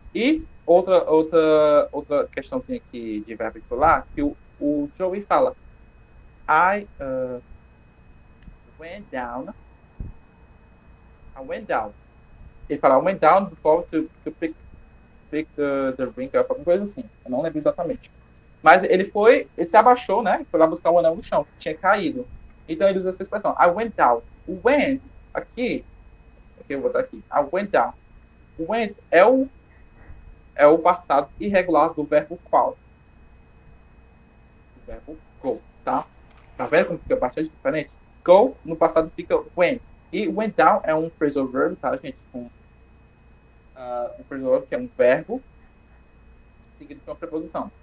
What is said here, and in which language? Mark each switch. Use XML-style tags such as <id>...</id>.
<pt>E outra questãozinha aqui de verbo irregular que o Joey fala,</pt> <en>I went down.</en> <pt>Ele fala,</pt> <en>I went down before to pick the ring up,</en> <pt>alguma coisa assim. Eu não lembro exatamente. Mas ele se abaixou, né? Foi lá buscar o anel no chão, que tinha caído. Então ele usa essa expressão,</pt> <en>I went down.</en> <pt>O went, aqui, eu vou botar aqui,</pt> <en>I went down.</en> <pt>O went é o passado irregular do verbo qual. Do verbo go, tá? Tá vendo como fica bastante diferente? Go, no passado fica went. E went down é um phrasal verb, tá, gente? Um phrasal verb que é um verbo seguido por uma preposição.</pt>